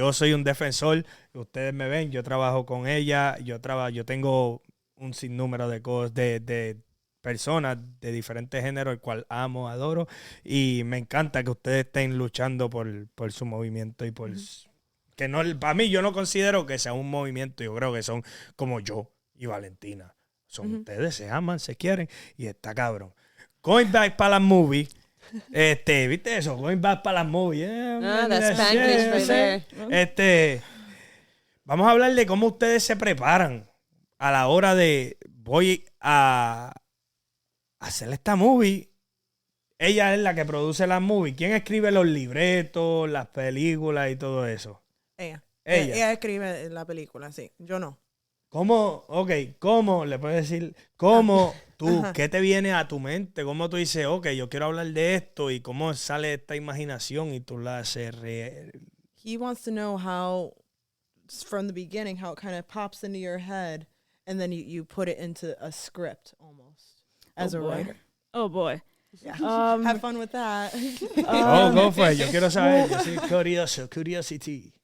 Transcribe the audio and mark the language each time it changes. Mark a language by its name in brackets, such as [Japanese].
[Spanish] Yo soy un defensor, ustedes me ven, yo trabajo con ella, yo tengo un sinnúmero de cosas, de personas de diferentes géneros, el cual amo, adoro, y me encanta que ustedes estén luchando por su movimiento y por... que no, para mí yo no considero que sea un movimiento, yo creo que son como yo y Valentina. Son ustedes, se aman, se quieren, y está cabrón. [English] Going back [Spanish] para las movies, ¿viste eso? [English] Going back [Spanish] para las [English] movies. That's Spanglish right there. [Spanish] Vamos a hablar de cómo ustedes se preparan a la hora de voy a hacer esta movie. ella es la que produce las movies. ¿Quién escribe los libretos, las películas y todo eso? Ella. Ella. Ella escribe la película, sí. Yo no. ¿Cómo, cómo, le puedes decir, cómo tú, qué te viene a tu mente? ¿Cómo tú dices, yo quiero hablar de esto? ¿Y cómo sale esta imaginación y tú la haces real? [English] He wants to know how, from the beginning, how it kind of pops into your head, and then you put it into a script almost as a writer. Oh boy. Yeah. Have fun with that. Go for it. [Spanish] Yo quiero saber. Yo soy curioso. Curiosity.